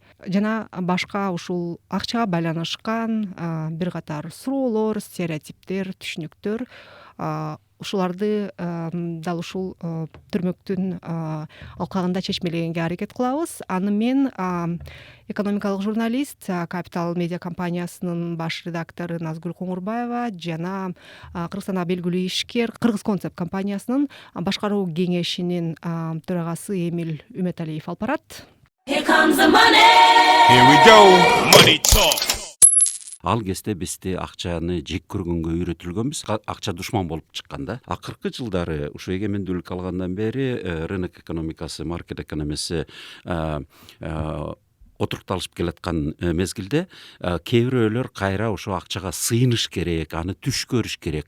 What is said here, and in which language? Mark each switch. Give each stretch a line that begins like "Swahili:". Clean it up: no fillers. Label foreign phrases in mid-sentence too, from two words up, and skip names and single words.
Kyrgyz: Жана башка ушул акчага байланышкан бир катар суроолор, стереотиптер, түшүнүктөр, ушуларды дал ушул түрмөктүн алкагында чечмелегенге аракет кылабыз. Аны мен экономикалык журналист, Капитал медиа компаниясынын баш редактору Назгүл Коңурбаева жана Кыргызстандагы белгилүү ишкер Кыргыз концепт компаниясынын башкаруу кеңешинин төрагасы Эмил Үмөталиев алып барат.
English: Here comes the money. Here we go. Money talk.
Kyrgyz: Ал кезде бизде акчаны жек көргөнгө үйрөтүлгөнбүз. Акча душман болуп чыккан да. Акыркы жылдары ушу эгемендүүлүк алгандан бери рынок экономикасы, маркет экономиясы отурукталышып келаткан мезгилде кээ бирөөлөр кайра ошо акчага сыйыныш керек, аны түш көрүш керек.